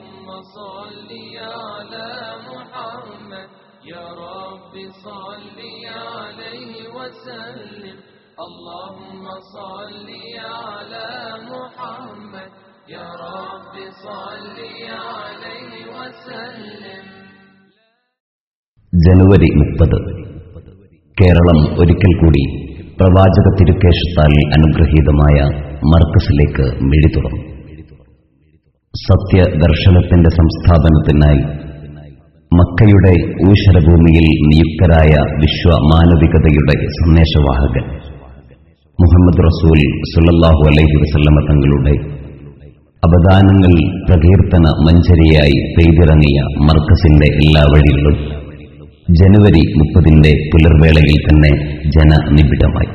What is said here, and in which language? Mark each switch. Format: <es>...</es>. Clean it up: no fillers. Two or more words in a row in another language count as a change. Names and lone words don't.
<ar>صل على محمد يا رب صل عليه وسلم اللهم صل على محمد يا رب صل عليه وسلم.</ar> <ml>ജനുവരി 30 കേരളം ഒരിക്കൽ കൂടി പ്രവാചക തിരുക്കേശത്താൽ അനുഗ്രഹീതമായ മർക്കസിലേക്ക് മിഴി തുറന്നു. സത്യദർശനത്തിന്റെ സംസ്ഥാപനത്തിനായി മക്കയുടെ ഊഷരഭൂമിയിൽ നിയുക്തരായ വിശ്വമാനവികതയുടെ സന്ദേശവാഹകൻ മുഹമ്മദ് റസൂൽ</ml> <ar>صلى الله عليه وسلم</ar> <ml>തങ്ങളുടെ അവദാനങ്ങൾ പ്രകീർത്തന മഞ്ചരിയായി പെയ്തിറങ്ങിയ മർക്കസിന്റെ എല്ലാ വഴികളും ജനുവരി 30 പുലർവേളയിൽ തന്നെ ജനനിബിഡമായി.</ml>